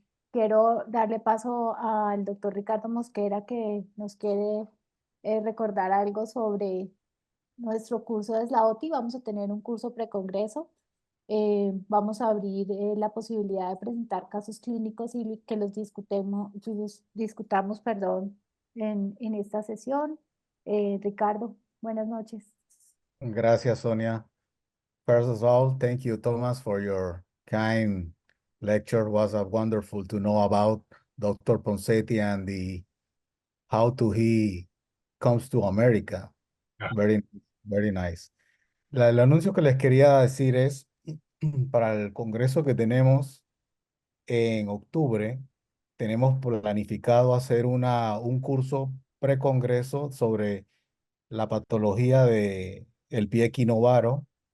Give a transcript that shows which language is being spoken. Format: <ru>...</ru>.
<es>Quiero darle paso al doctor Ricardo Mosquera, que nos quiere recordar algo sobre nuestro curso de SLAOTI. Vamos a tener un curso precongreso. Vamos a abrir la posibilidad de presentar casos clínicos y que los discutamos, perdón, en esta sesión. Ricardo, buenas noches. Gracias, Sonia.</es> <en>First of all, thank you, Thomas, for your kind lecture. It was wonderful to know about Dr. Ponseti and how he comes to America. Yeah. Very, very nice.</en> <es>El anuncio que les quería decir es para el congreso que tenemos en octubre. Tenemos planificado hacer un curso precongreso sobre la patología del pie equinovaro.</es>